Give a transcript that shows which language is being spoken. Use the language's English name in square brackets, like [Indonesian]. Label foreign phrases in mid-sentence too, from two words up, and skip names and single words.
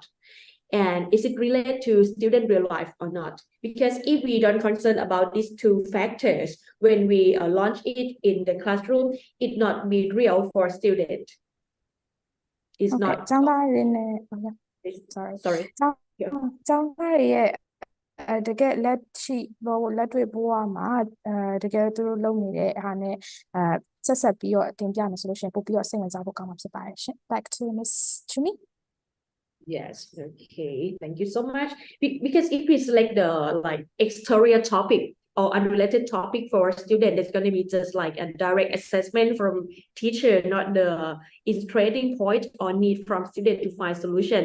[English] And is it related to student real life or not? Because if we don't concern about these two factors, when we launch it in the classroom, it not be real for student. It's okay. not. [Burmese] ကျောင်းသားတွေနဲ့ sorry ကျောင်းသားတွေရဲ့တကယ်လက်ရှိဘောလက်တွေ့ဘဝမှာတကယ်သူတို့လုပ်နေတဲ့ဟာနဲ့ဆက်ဆက်ပြီးတော့တင်ပြမယ်ဆိုလို့ရှိရင်ပို့ပြီးတော့စိတ်ဝင်စားဖို့ကောင်းမှာဖြစ်ပါတယ်ရှင် [English] Back to Miss Chumi. Yes, okay, thank you so much. Because if it's like the exterior topic or unrelated topic for a student, it's going to be just like a direct assessment from teacher, not the illustrating point or need from student to find solution.